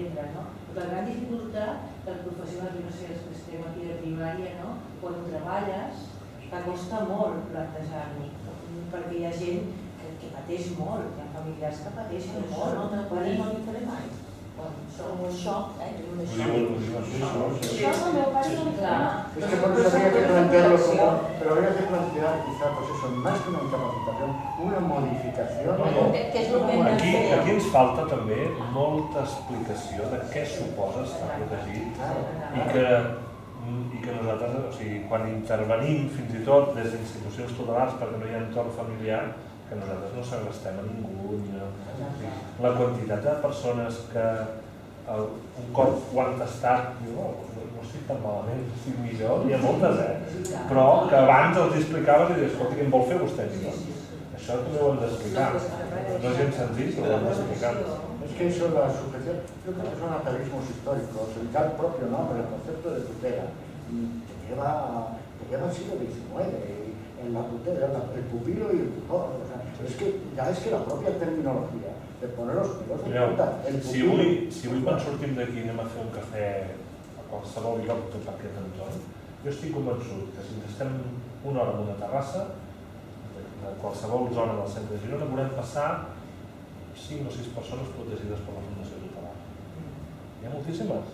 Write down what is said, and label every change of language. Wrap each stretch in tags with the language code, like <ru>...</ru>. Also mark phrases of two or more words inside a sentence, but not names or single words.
<ca>La gran dificultat les professionals, jo no sé, els que estem aquí de primària, no? Quan ho treballes, que costa molt plantejar-ho, perquè hi ha gent que pateix molt, hi ha familiars que pateixen molt. No li faré mai. Som un xoc, un xoc. Això és el meu pare no li fa.</ca> <es>Es que por eso habría que plantearlo como, pero habría que plantear quizá, pues eso, más que una incapacitación, una modificación.</es> <ca>Que és el que hem de fer. Aquí ens falta també molta explicació de què suposa estar protegit i que nosaltres, o sigui, quan intervenim fins i tot des d'institucions tutelars perquè no hi ha entorn familiar, que nosaltres no segrestem a ningú, la quantitat de persones que un cop ho han tastat, diu, no estic tan malament, estic millor, hi ha moltes, però que abans els explicaves i dius, escolta, què en vol fer vostè? Això també ho hem d'explicar, no és gens senzill, però ho hem d'explicar.</ca> <es>Es que eso, la sujeción, yo creo que son atavismos históricos, el tal propio nombre, el concepto de tutela, te lleva al siglo XIX, en la tutela, el pupilo y el tutor. O sea, es que ya es que la propia terminología de poner los pelos de punta, el pupilo...</es> <ca>Si avui quan sortim d'aquí anem a fer un cafè a qualsevol lloc tot aquest entorn, jo estic convençut que si ens estem una hora en una terrassa, de qualsevol zona del centre de Girona, volem passar 5 o 6 persones protegides per la Fundació Tutelar. Hi ha moltíssimes.</ca>